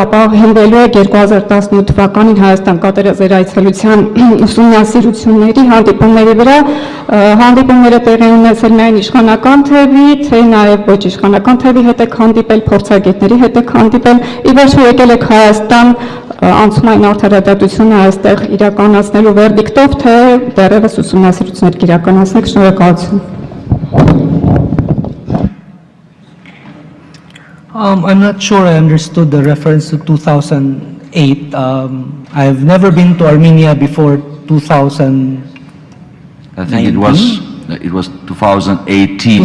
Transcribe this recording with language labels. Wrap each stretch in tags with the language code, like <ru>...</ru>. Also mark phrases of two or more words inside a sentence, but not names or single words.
<hy>ապա հիմնվելու եք 2018 թվականին Հայաստան կատարած էր այցելության ուսումնասիրությունների հանդիպումների վրա, հանդիպումները տեղի ունեցել միայն իշխանական թևի, թե նաև ոչ իշխանական թևի հետ եք հանդիպել, փորձագետների հետ եք հանդիպել, ի վերջո եկել եք Հայաստան անցումային արդարադատությունը այստեղ իրականացնելու վերդիկտով, թե դեռևս ուսումնասիրություններ կիրականացնեք։ Շնորհակալություն։</hy> <en>I'm not sure I understood the reference to 2008. I've never been to Armenia before 2000. I think it was 2018.</en>